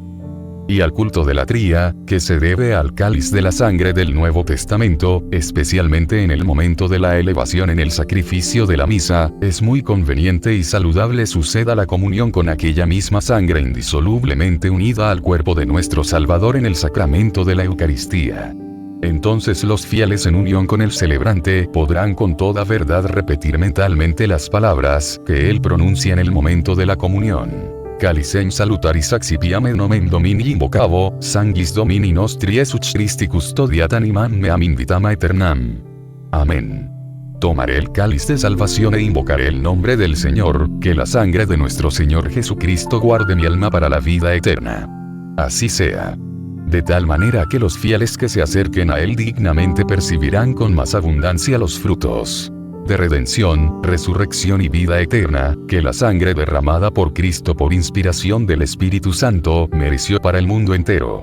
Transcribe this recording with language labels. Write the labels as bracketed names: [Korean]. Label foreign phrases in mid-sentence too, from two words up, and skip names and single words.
[Spanish] Y al culto de la tría, que se debe al cáliz de la sangre del Nuevo Testamento, especialmente en el momento de la elevación en el sacrificio de la misa, es muy conveniente y saludable suceda la comunión con aquella misma sangre indisolublemente unida al cuerpo de nuestro Salvador en el sacramento de la Eucaristía. Entonces los fieles en unión con el celebrante podrán con toda verdad repetir mentalmente las palabras que él pronuncia en el momento de la comunión. [Latin] Calicem salutaris accipiam en nomen Domini invocavo, sanguis Domini nostri Jesus Christi custodiat animam meam in vitam aeternam. Amén. [Spanish] Tomaré el cáliz de salvación e invocaré el nombre del Señor, que la sangre de nuestro Señor Jesucristo guarde mi alma para la vida eterna. Así sea. De tal manera que los fieles que se acerquen a Él dignamente percibirán con más abundancia los frutos de redención, resurrección y vida eterna, que la sangre derramada por Cristo por inspiración del Espíritu Santo mereció para el mundo entero.